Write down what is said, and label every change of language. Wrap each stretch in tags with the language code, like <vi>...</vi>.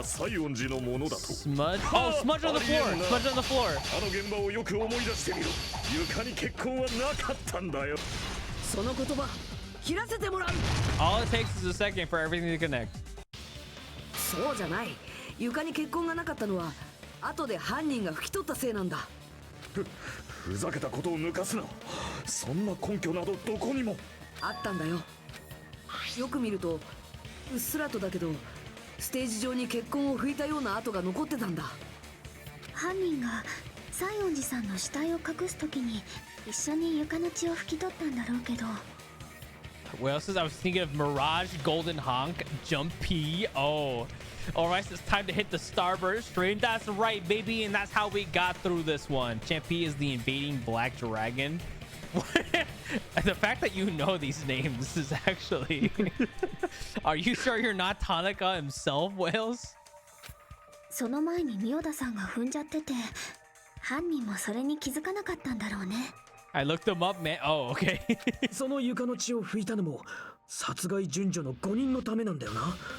<en>Smudge? Oh, smudge on the floor. Smudge on the floor.</en> <ja>あの現場をよく思い出してみろ。床に血痕はなかったんだよ。その言葉、切らせてもらう。</ja> <en>All it takes is a second for everything to connect.</en> <ja>そうじゃない。床に血痕がなかったのは後で犯人が拭き取ったせいなんだ。ふざけたことを抜かすな。そんな根拠などどこにも。あったんだよ。よく見るとうっすらとだけどステージ上に血痕を拭いたような跡が残ってたんだ。犯人が西園寺さんの死体を隠すときに一緒に床の血を拭き取ったんだろうけど。</ja> <en>What else is I was thinking of Mirage, Golden Honk, Jump P. Oh, all right, so it's time to hit the starburst stream. That's right, baby, and that's how we got through this one. Champ P is the invading black dragon. The fact that you know these names is actually. Are you sure you're not Tanaka himself, Wales?</en> <ja>その前にミオダさんが踏んじゃってて、犯人もそれに気づかなかったんだろうね。</ja> <en>I looked them up, man. Oh, okay.</en> <ja>その床の血を拭いたのも殺害順序の5人のためなんだよな。</ja>